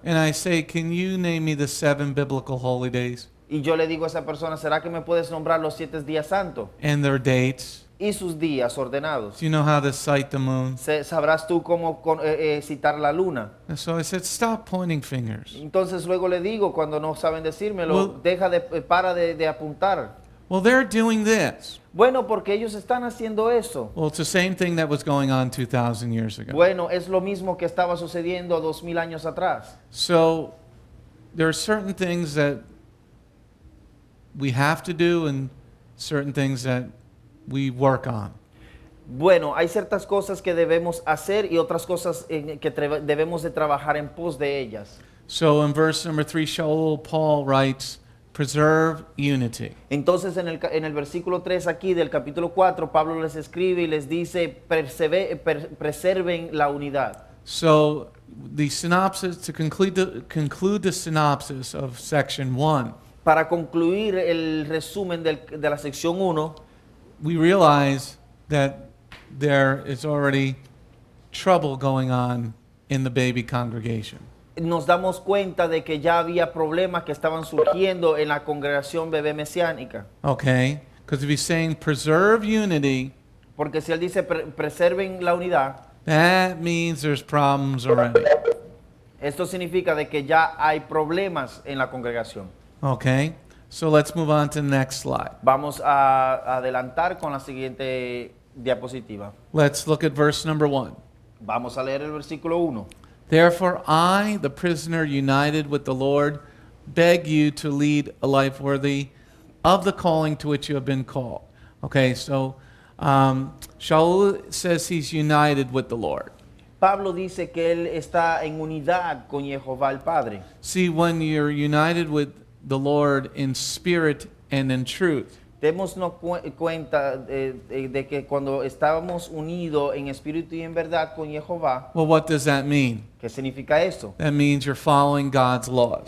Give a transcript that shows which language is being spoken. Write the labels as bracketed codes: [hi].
[en] And I say, can you name me the 7 biblical holy days [es] Y yo le digo a esa persona, ¿será que me puedes nombrar los 7 días santos [en] and their dates? [es] y sus días ordenados? [en] Do you know how to cite the moon? [es] ¿Sabrás tú cómo citar la luna? [en] And so I said, stop pointing fingers. [es] Entonces luego le digo, cuando no saben decírmelo, [en] Well- [es] para de apuntar. [en] Well, they're doing this. [es] Bueno, porque ellos están haciendo eso. [en] Well, it's the same thing that was going on 2,000 years ago. [es] Bueno, es lo mismo que estaba sucediendo 2000 años atrás. [en] So there are certain things that we have to do and certain things that we work on. [es] Bueno, hay ciertas cosas que debemos hacer y otras cosas que debemos de trabajar en pos de ellas. [en] So in verse number 3, Sha'ul, Paul writes, preserve unity. [es] Entonces en el versículo 3 aquí del capítulo 4, Pablo les escribe y les dice, preserven la unidad. [en] So the synopsis, to conclude the synopsis of section 1, [es] Para concluir el resumen de la sección 1, [en] we realize that there is already trouble going on in the baby congregation. [es] nos damos cuenta de que ya había problemas que estaban surgiendo en la congregación bebé mesiánica. [en] Okay? Because if he's saying preserve unity, [es] Porque si él dice preserven la unidad, [en] that means there's problems already. [es] esto significa de que ya hay problemas en la congregación. [en] Okay? So let's move on to the next slide. [es] Vamos a adelantar con la siguiente diapositiva. [en] Let's look at verse number 1. [es] Vamos a leer el versículo 1. [en] Therefore, I, the prisoner united with the Lord, beg you to lead a life worthy of the calling to which you have been called. Okay, so Sha'ul says he's united with the Lord. [es] Pablo dice que él está en unidad con Jehová el Padre. [en] See, when you're united with the Lord in spirit and in truth, [es] Démonos cuenta de que cuando estábamos unidos en espíritu y en verdad con Jehová, [en] well, what does that mean? [es] ¿qué significa esto? [en] That means you're following God's laws.